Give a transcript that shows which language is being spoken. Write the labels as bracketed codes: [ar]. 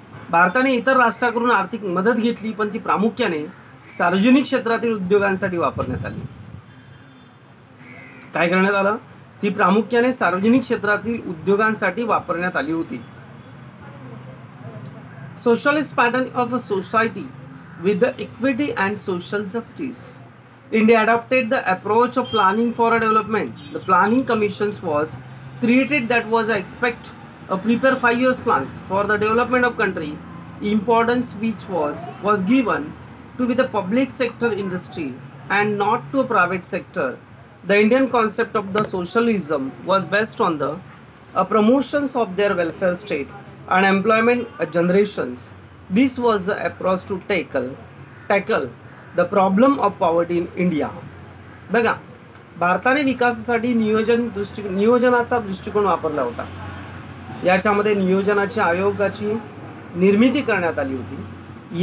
[mr] भारताने इतर राष्ट्रांकडून आर्थिक मदत घेतली पण ती प्रामुख्याने सार्वजनिक क्षेत्रातील उद्योगांसाठी वापरण्यात आली. काय करण्यात आलं? ती प्रामुख्याने सार्वजनिक क्षेत्रातील उद्योगांसाठी वापरण्यात आली होती. [en] Socialist pattern of a society with the equity and social justice. India adopted the approach of planning for a development. The planning commissions was created that was expect prepare 5 years plans for the development of country. Importance which was given to be the public sector industry and not to a private sector. The Indian concept of the socialism was based on the promotions of their welfare state and employment generations. This was the approach to tackle the problem of poverty in India. [mr] बघा, भारताने विकासासाठी नियोजनाचा दृष्टिकोन वापरला होता. याच्यामध्ये नियोजनाच्या आयोगाची निर्मिती करण्यात आली होती.